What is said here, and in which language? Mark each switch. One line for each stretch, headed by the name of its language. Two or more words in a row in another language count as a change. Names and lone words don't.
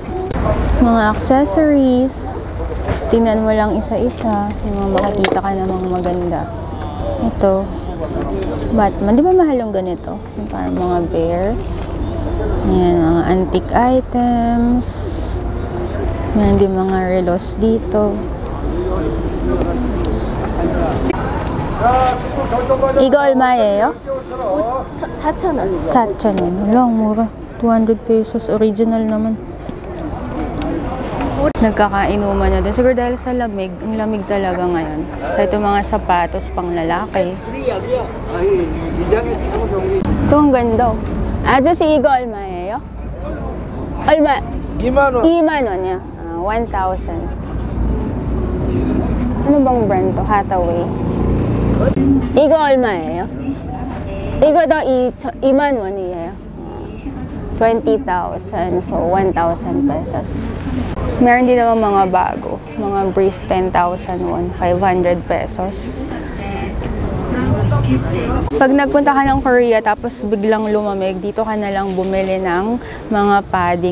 Filipino: Mga accessories. Tingnan mo lang isa-isa. Yung mga makikita ka namang maganda. Ito. Batman. Di ba mahal yung ganito? Parang mga bear. Ayan, mga
English: antique items.
Filipino: Ayan, di mga relos dito.
Korean: 이거 얼마예요? 4,000원. 4,000원.
Filipino: Wala, mura. 200 pesos. Original naman. Nagkakainuman na din. Siguro dahil sa lamig. Ang lamig talaga ngayon. So, ito mga sapatos pang lalaki. Ito ang ganda.
Korean: 아저씨 이거 얼마예요? 얼마? 2만 원. 2만 원이요. 1,000.
Filipino: Ano bang brand to? Hathaway.
Korean: 이거 얼마예요? 이거도 2만 원이에요. 20,000.
Filipino: So, 1,000 pesos. Meron din naman mga bago. Mga brief 10,000 won, 500 pesos. Pag nagpunta ka ng Korea tapos biglang lumamig, dito ka na lang bumili ng mga padding.